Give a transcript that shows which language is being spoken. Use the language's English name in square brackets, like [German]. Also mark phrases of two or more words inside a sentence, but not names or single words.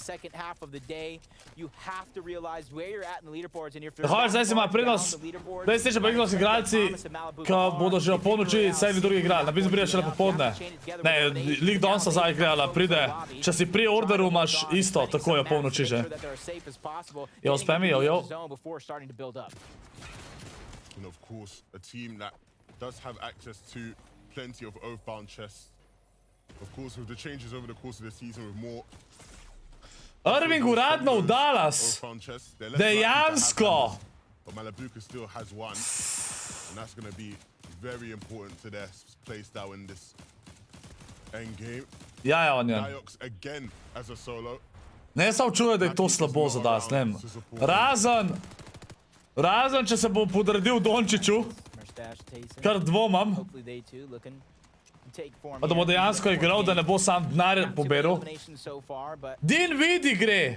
[Slovenian] Hvala, zdaj si ima prednost. PlayStation pa Xbox igralci, ko bodo že o polnoči sedmi drugi igrali. Na primer pride šele popoldne. Ne, League Donsa zdaj igrala, pride. Če si pri orderu imaš isto, tako je o polnoči že. Jo, spami, jo. [English] And of course, a team that does have access to plenty of oath-bound chests. Of course, with the changes over the course of the season with more [Slovenian] Irving uradno v Dallas. Dejansko. [English] But Malibuka still has one. And that's going to be very important to their playstyle in this end game. [Slovenian] Ja, on je. [English] Diox again as a solo. [Slovenian] Ne sam čuje, da je to slabo za Dallas, ne vem. Razen, če se bo podredil Dončiću, kar dvomam. Pa da bo dejansko igral, da ne bo sam denar poberal. Din Vidi gre!